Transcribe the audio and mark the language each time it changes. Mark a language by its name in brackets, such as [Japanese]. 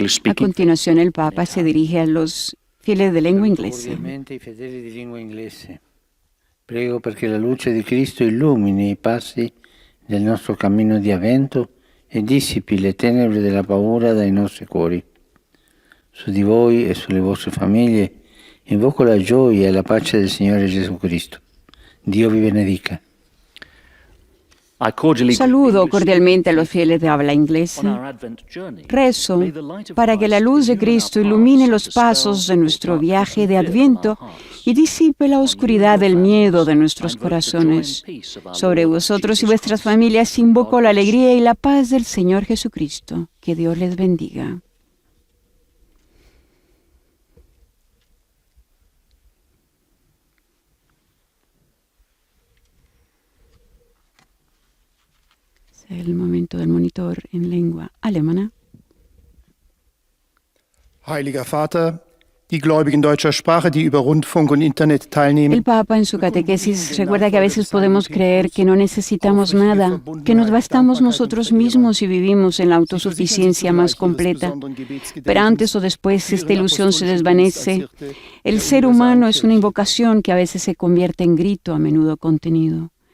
[Spanish] A continuación, el Papa se dirige a los fieles de lengua inglesa. [Italian] Prego perché la luce di Cristo illumini i passi del nostro cammino di avvento e dissipi le tenebre della paura dai nostri cuori. Su di voi e sulle vostre famiglie invoco la gioia e la pace del Signore Gesù Cristo. Dio vi benedica. [Spanish] Saludo cordialmente a los fieles de habla inglesa. Rezo para que la luz de Cristo ilumine los pasos de nuestro viaje de Adviento y disipe la oscuridad del miedo de nuestros corazones. Sobre vosotros y vuestras familias invoco la alegría y la paz del Señor Jesucristo. Que Dios les bendiga. El momento del monitor en lengua alemana. [German] Heiliger Vater, die Gläubigen deutscher Sprache, die über Rundfunk und Internet teilnehmen. [Spanish] El Papa en su catequesis recuerda que a veces podemos creer que no necesitamos nada, que nos bastamos nosotros mismos y vivimos en la autosuficiencia más completa. Pero antes o después esta ilusión se desvanece. El ser humano es una invocación que a veces se convierte en grito, a menudo contenido.